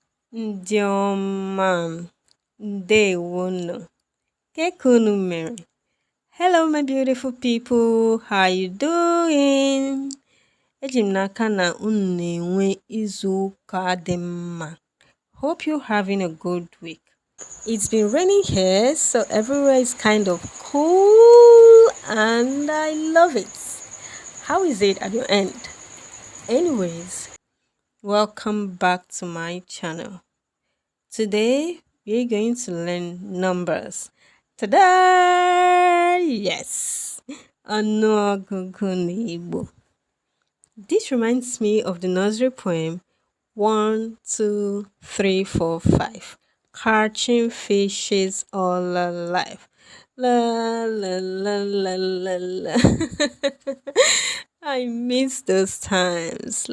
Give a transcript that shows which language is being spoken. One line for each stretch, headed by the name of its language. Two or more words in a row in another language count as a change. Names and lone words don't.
Igbo: Ndị ọma m, ndewonu. Ka unu mere?
English: Hello my beautiful people, how you doing?
Igbo: Eji m n'aka na unu na-enwe izu ụka dị mma.
English: Hope you're having a good week. It's been raining here, so everywhere is kind of cool and I love it. How is it at your end? Anyways, welcome back to my channel. Today we're going to learn numbers. Ta-da! Yes!
Igbo: ỌNỤỌGỤGụ n'Igbo.
English: This reminds me of the nursery poem 1, 2, 3, 4, 5. Catching fishes all alive. La la la la la la. I miss those times.